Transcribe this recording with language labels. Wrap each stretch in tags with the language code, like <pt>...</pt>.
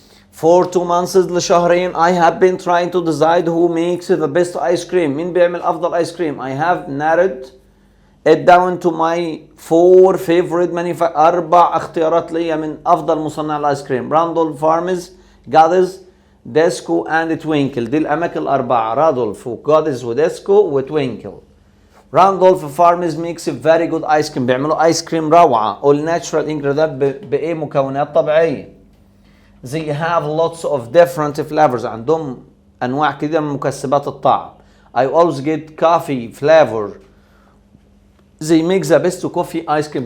<en>For 2 months</en> <ar>لشهرين</ar> <en>I have been trying to decide who makes the best ice cream.</en> <ar>مين بيعمل أفضل</ar> <en>ice cream؟ I have narrowed it down to my 4 favorite manufacturers.</en> <ar>4 اختيارات ليا من أفضل مصنع الآيس كريم. راندولف فارمز، جادز، ديسكو and توينكل. دي الأماكن الأربعة، رادولف وجادز وديسكو وتوينكل.</ar> <en>Randolph farms makes a very good ice cream.</en> <ar>بيعملوا آيس كريم روعة.</ar> <en>all natural ingredients</en> <ar>بإيه؟ مكونات طبيعية.</ar> <en>They have lots of different flavors.</en> <ar>عندهم أنواع كثيرة من مكسبات الطعم.</ar> <en>I always get coffee flavor. They make the best coffee ice cream.</en>